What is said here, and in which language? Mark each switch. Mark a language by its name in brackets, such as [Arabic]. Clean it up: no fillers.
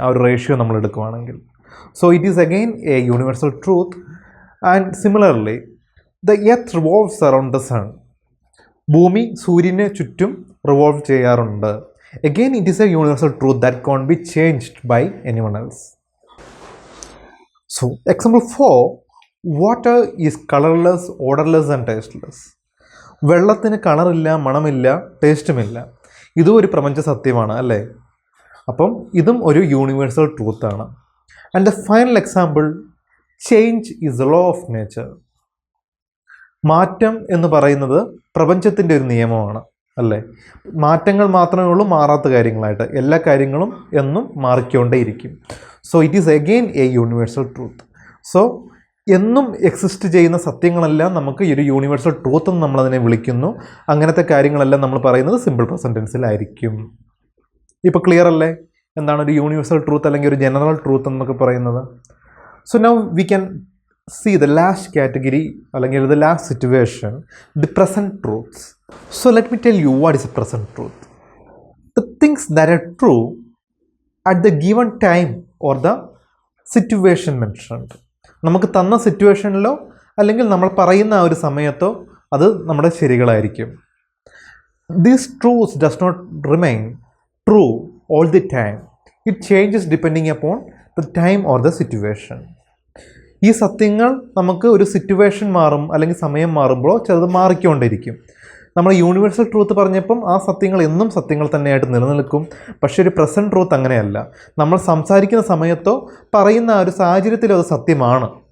[Malayalam] ആ ഒരു റേഷ്യോ നമ്മൾ എടുക്കുകയാണെങ്കിൽ. [English] So it is again a universal truth. And similarly the earth revolves around the sun. [Malayalam] ഭൂമി സൂര്യന് ചുറ്റും റിവോൾവ് ചെയ്യാറുണ്ട്. [English] Again it is a universal truth that can be changed by anyone else. So example 4, water is colorless, odorless and tasteless. [Malayalam] വെള്ളത്തിന് കളറില്ല, മണമില്ല, ടേസ്റ്റുമില്ല. ഇതും ഒരു പ്രപഞ്ച സത്യമാണ്, അല്ലേ? അപ്പം ഇതും ഒരു universal ട്രൂത്താണ്. [English] And the final example, change is the law of nature. [Malayalam] മാറ്റം എന്ന് പറയുന്നത് പ്രപഞ്ചത്തിൻ്റെ ഒരു നിയമമാണ്, അല്ലേ? മാറ്റങ്ങൾ മാത്രമേ ഉള്ളൂ മാറാത്ത കാര്യങ്ങളായിട്ട്. എല്ലാ കാര്യങ്ങളും എന്നും മാറിക്കൊണ്ടേയിരിക്കും. [English] So it is again a universal truth. [Malayalam] So എന്നും എക്സിസ്റ്റ് ചെയ്യുന്ന സത്യങ്ങളെല്ലാം നമുക്ക് ഈ ഒരു യൂണിവേഴ്സൽ ട്രൂത്ത് എന്ന് നമ്മളതിനെ വിളിക്കുന്നു. അങ്ങനത്തെ കാര്യങ്ങളെല്ലാം നമ്മൾ പറയുന്നത് സിമ്പിൾ പ്രസന്റ് ടെൻസിലായിരിക്കും. ഇപ്പോൾ ക്ലിയർ അല്ലേ എന്താണ് ഒരു യൂണിവേഴ്സൽ ട്രൂത്ത് അല്ലെങ്കിൽ ഒരു ജനറൽ ട്രൂത്ത് എന്നൊക്കെ പറയുന്നത്? [English] So now we can see the last category അല്ലെങ്കിൽ the last situation, the present truths. So let me tell you what is a present truth. The things that are true at the given time or the situation mentioned. [Malayalam] നമുക്ക് തന്ന സിറ്റുവേഷനിലോ അല്ലെങ്കിൽ നമ്മൾ പറയുന്ന ആ ഒരു സമയത്തോ അത് നമ്മുടെ ശരികളായിരിക്കും. [English] These truths does not remain true all the time. It changes depending upon the time or the situation. [Malayalam] ഈ സത്യങ്ങൾ നമുക്ക് ഒരു സിറ്റുവേഷൻ മാറും അല്ലെങ്കിൽ സമയം മാറുമ്പോഴോ ചിലത് മാറിക്കൊണ്ടിരിക്കും. നമ്മൾ യൂണിവേഴ്സൽ ട്രൂത്ത് പറഞ്ഞപ്പം ആ സത്യങ്ങൾ എന്നും സത്യങ്ങൾ തന്നെയായിട്ട് നിലനിൽക്കും. പക്ഷേ ഒരു പ്രസൻറ്റ് ട്രൂത്ത് അങ്ങനെയല്ല. നമ്മൾ സംസാരിക്കുന്ന സമയത്തോ പറയുന്ന ആ ഒരു സാഹചര്യത്തിലോ അത് സത്യമാണ്.